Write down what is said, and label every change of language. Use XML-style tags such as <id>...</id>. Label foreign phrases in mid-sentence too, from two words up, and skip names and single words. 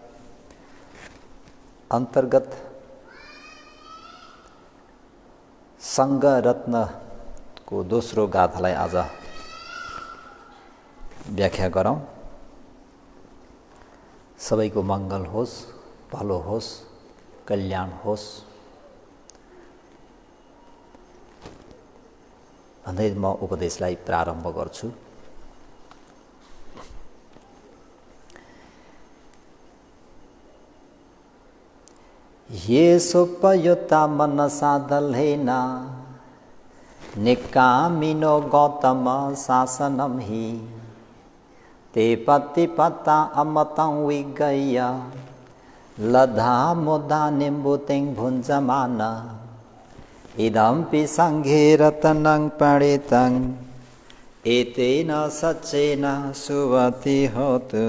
<ne>अन्तर्गत सङ्घ रत्नको दोस्रो गाथालाई आज व्याख्या गरौँ। सबैको मङ्गल होस्, भलो होस्, कल्याण होस् भन्दै म उपदेशलाई प्रारम्भ गर्छु।</ne> <pi>येषोपयुक्ता मनसा दलेन निक्कामिनो गौतम शासनं हि ते पतिपत्ता अमतं विगय्य लधा मुदा निम्बुतिं भुञ्जमान इदम्पि सङ्घे रत्नं प्रणीतं एतेन सच्चेन सुवति होतु।</pi>